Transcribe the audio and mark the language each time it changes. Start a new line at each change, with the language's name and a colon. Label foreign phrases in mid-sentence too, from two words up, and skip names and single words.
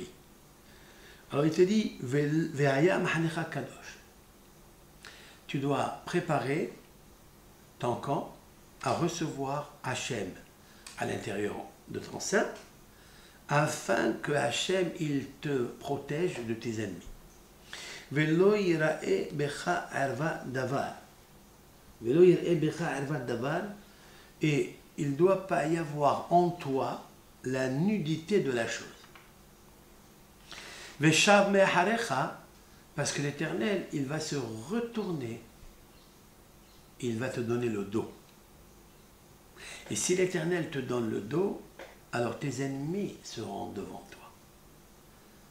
French: Alors il te dit,
Hebrew: והיה מחניך קדוש.
French: Tu dois préparer ton camp à recevoir Hachem à l'intérieur de ton sein, afin que Hachem il te protège de tes ennemis.
Hebrew: ולא יראה בך ערות דבר. ולא יראה בך ערות דבר.
French: Et il ne doit pas y avoir en toi la nudité de la chose.
Hebrew: ושב מאחריך,
French: parce que l'Éternel, il va se retourner, il va te donner le dos. Et si l'Éternel te donne le dos, alors tes ennemis seront devant toi.